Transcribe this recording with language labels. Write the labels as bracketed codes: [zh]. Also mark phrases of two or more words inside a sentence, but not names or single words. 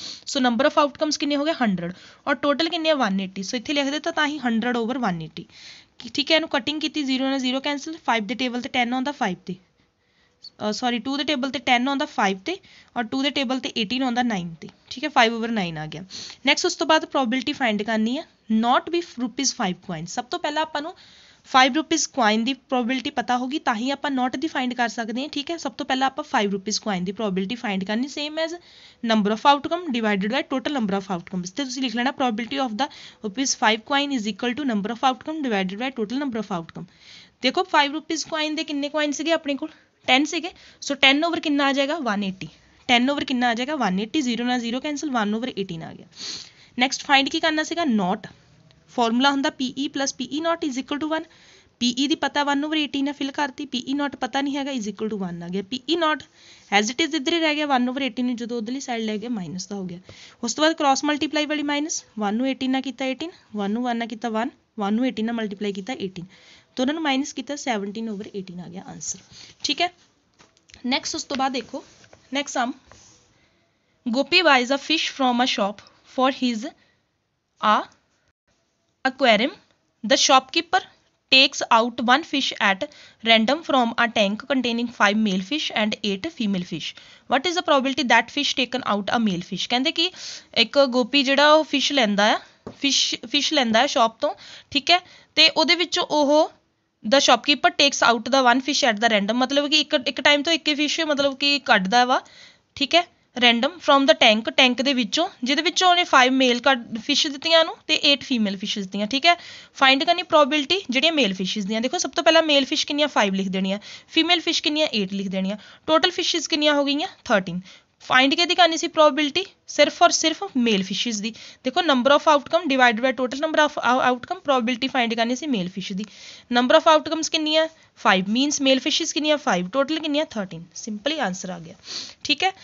[pa] ਸੋ [en] number of outcomes [pa] ਕਿੰਨੇ ਹੋ ਗਏ 100 ਔਰ ਟੋਟਲ ਕਿੰਨੇ ਆ 180 ਸੋ ਇੱਥੇ ਲਿਖ ਦਿੱਤਾ ਤਾਂ ਹੀ 100 ਓਵਰ 180 ਠੀਕ ਹੈ। ਇਹਨੂੰ ਕਟਿੰਗ ਕੀਤੀ 0 ਨਾਲ 0 ਕੈਂਸਲ 5 ਦੇ ਟੇਬਲ ਤੇ 10 ਆਉਂਦਾ 5 ਤੇ ਸੌਰੀ 2 ਦੇ ਟੇਬਲ ਤੇ 10 ਆਉਂਦਾ 5 ਤੇ ਔਰ 2 ਦੇ ਟੇਬਲ ਤੇ 18 ਆਉਂਦਾ 9 ਤੇ ਠੀਕ ਹੈ 5 ਓਵਰ 9 ਆ ਗਿਆ। ਨੈਕਸਟ ਉਸ ਤੋਂ ਬਾਅਦ ਪ੍ਰੋਬੇਬਿਲਿਟੀ ਫਾਈਂਡ ਕਰਨੀ ਹੈ [en] not be rupees 5 coin [pa] ਸਭ ਤੋਂ ਪਹਿਲਾਂ ਆਪਾਂ ਨੂੰ [en] 5 rupees coin [pa] ਦੀ ਪ੍ਰੋਬੇਬਿਲਿਟੀ ਪਤਾ ਹੋਗੀ ਤਾਂ ਹੀ ਆਪਾਂ not ਦੀ ਫਾਈਂਡ ਕਰ ਸਕਦੇ ਹਾਂ ਠੀਕ ਹੈ। ਸਭ ਤੋਂ ਪਹਿਲਾਂ ਆਪਾਂ [en] 5 rupees coin [pa] ਦੀ ਪ੍ਰੋਬੇਬਿਲਿਟੀ ਫਾਈਂਡ ਕਰਨੀ [en] same as number of outcome divided by total number of outcomes [pa] ਤੇ ਤੁਸੀਂ ਲਿਖ ਲੈਣਾ [en] probability of the ₹5 coin is equal to number of outcome divided by total number of outcome. [pa] ਦੇਖੋ [en] 5 rupees coin [pa] ਦੇ ਕਿੰਨੇ ਕੋਇਨ ਸੀਗੇ ਆਪਣੇ ਕੋਲ 10 ਸੀਗੇ ਸੋ 10 ਓਵਰ ਕਿੰਨਾ ਆ ਜਾਏਗਾ 180 10 ਓਵਰ ਕਿੰਨਾ ਆ ਜਾਏਗਾ 180 0 ਨਾਲ 0 ਕੈਂਸਲ 1 ਓਵਰ 18 ਆ ਗਿਆ। ਨੈਕਸਟ ਫਾਈਂਡ ਕੀ ਕਰਨਾ ਸੀਗਾ [en] not formula [pa] ਹੁੰਦਾ [en] PE plus PE not is equal to 1 [pa] PE ਦੀ ਪਤਾ 1 ਓਵਰ 18 ਨੇ ਫਿਲ ਕਰਤੀ [en] PE not [pa] ਪਤਾ ਨਹੀਂ ਹੈਗਾ [en] is equal to 1 [pa] ਆ ਗਿਆ [en] PE not as it is [pa] ਇੱਧਰ ਹੀ ਰਹਿ ਗਿਆ 1 ਓਵਰ 18 ਨੂੰ ਜਦੋਂ ਉਧਰਲੀ ਸਾਈਡ ਲੈ ਗਿਆ ਮਾਈਨਸ ਦਾ ਹੋ ਗਿਆ। ਉਸ ਤੋਂ ਬਾਅਦ [en] cross multiply [pa] ਵਾਲੀ ਮਾਈਨਸ 1 ਨੂੰ 18 ਨਾਲ ਕੀਤਾ 18 1 ਨੂੰ 1 ਨਾਲ ਕੀਤਾ 1 1 ਨੂੰ 18 ਨਾਲ ਮਲਟੀਪਲਾਈ ਕੀਤਾ 18 ਦੋਨਾਂ ਨੂੰ ਮਾਈਨਸ ਕੀਤਾ 17 ਓਵਰ 18 ਆ ਗਿਆ ਆਂਸਰ ਠੀਕ ਹੈ। ਨੈਕਸਟ ਉਸ ਤੋਂ ਬਾਅਦ ਦੇਖੋ [en] next some Gopi buys a fish from a shop for his aquarium the shopkeeper takes out one fish at random from a tank containing 5 male fish and 8 female fish what is the probability that fish taken out a male fish [pa] ਕਹਿੰਦੇ ਕਿ ਇੱਕ ਗੋਪੀ ਜਿਹੜਾ ਉਹ ਫਿਸ਼ ਲੈਂਦਾ ਆ ਫਿਸ਼ ਲੈਂਦਾ ਹੈ ਸ਼ਾਪ ਤੋਂ ਠੀਕ ਹੈ ਤੇ ਉਹਦੇ ਵਿੱਚੋਂ ਉਹ [en] the shopkeeper takes out the one fish at the random [pa] ਮਤਲਬ ਕਿ ਇੱਕ ਟਾਈਮ ਤੋਂ ਇੱਕ ਫਿਸ਼ ਮਤਲਬ ਕਿ ਕੱਢਦਾ ਵਾ ਠੀਕ ਹੈ [en] random from the tank [pa] ਦੇ ਵਿੱਚੋਂ ਜਿਹਦੇ ਵਿੱਚੋਂ ਉਹਨੇ [en] 5 male fish [pa] ਦਿੱਤੀਆਂ ਨੂੰ ਤੇ [en] 8 female fishes [pa] ਦਿੱਤੀਆਂ ਠੀਕ ਹੈ। ਫਾਈਂਡ ਕਰਨੀ ਪ੍ਰੋਬੇਬਿਲਿਟੀ ਜਿਹੜੀਆਂ [en] male fishes [pa] ਦੀਆਂ ਦੇਖੋ ਸਭ ਤੋਂ ਪਹਿਲਾਂ [en] male fish [pa] ਕਿੰਨੀਆਂ 5 ਲਿਖ ਦੇਣੀਆਂ [en] female fish [pa] ਕਿੰਨੀਆਂ 8 ਲਿਖ ਦੇਣੀਆਂ [en] total fishes [pa] ਕਿੰਨੀਆਂ ਹੋ ਗਈਆਂ 13 ਫਾਈਂਡ ਕਿਹਦੀ ਕਰਨੀ ਸੀ ਪ੍ਰੋਬੇਬਿਲਿਟੀ ਸਿਰਫ ਔਰ ਸਿਰਫ [en] male fishes [pa] ਦੀ ਦੇਖੋ [en] number of outcome divided by total number of outcome [pa] ਪ੍ਰੋਬੇਬਿਲਿਟੀ ਫਾਈਂਡ ਕਰਨੀ ਸੀ [en] male fish [pa] ਦੀ [en] number of outcomes [pa] ਕਿੰਨੀਆਂ 5 ਮੀਨਸ [en] male fishes [pa] ਕਿੰਨੀਆਂ 5 ਟੋਟਲ ਕਿੰਨੀਆਂ 13 [en] simply answer [pa] ਆ ਗਿਆ ਠੀਕ ਹੈ।